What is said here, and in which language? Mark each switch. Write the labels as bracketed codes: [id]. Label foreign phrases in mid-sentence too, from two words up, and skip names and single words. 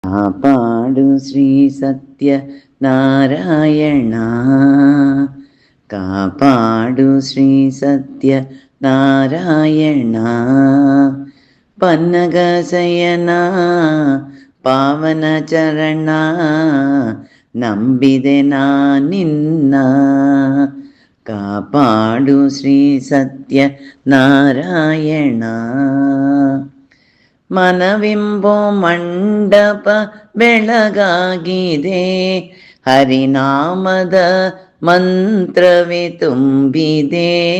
[te] కాపాడు శ్రీ సత్య నారాయణ, కాపాడు శ్రీ సత్య నారాయణ. పన్నగ శయన పావన చరణ, [kn] ನಂಬಿದೆ ನಾ ನಿನ್ನ. ಕಾಪಾಡು ಶ್ರೀ ಸತ್ಯ ನಾರಾಯಣ. ಮನವೆಂಬೋ ಮಂಡಪ ಬೆಳಗಾಗಿದೆ, ಹರಿನಾಮದ ಮಂತ್ರವೇ ತುಂಬಿದೆ.